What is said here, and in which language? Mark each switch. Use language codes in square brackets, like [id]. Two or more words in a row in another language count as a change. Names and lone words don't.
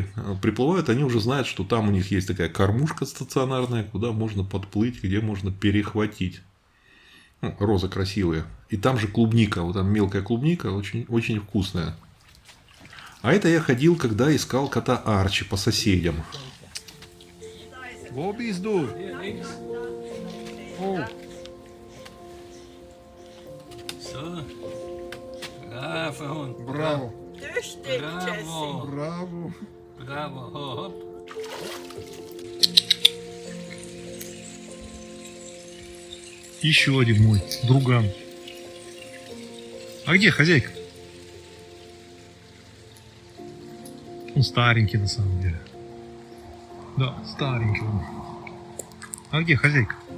[ru] Приплывают, они уже знают, что там у них есть такая кормушка стационарная, куда можно подплыть, где можно перехватить. Розы красивые. И там же клубника, вот там мелкая клубника, очень, очень вкусная. А это я ходил, когда искал кота Арчи по соседям. [de] Wo bist du? Oh. So. Braver Hund. [ru] Браво. [de] Tüchtig, Bravo. [ru] Браво. [de] Bravo. Hopp. [ru] Еще один мой друган. А где хозяйка? Он старенький на самом деле. Да, старенький он. А где хозяйка?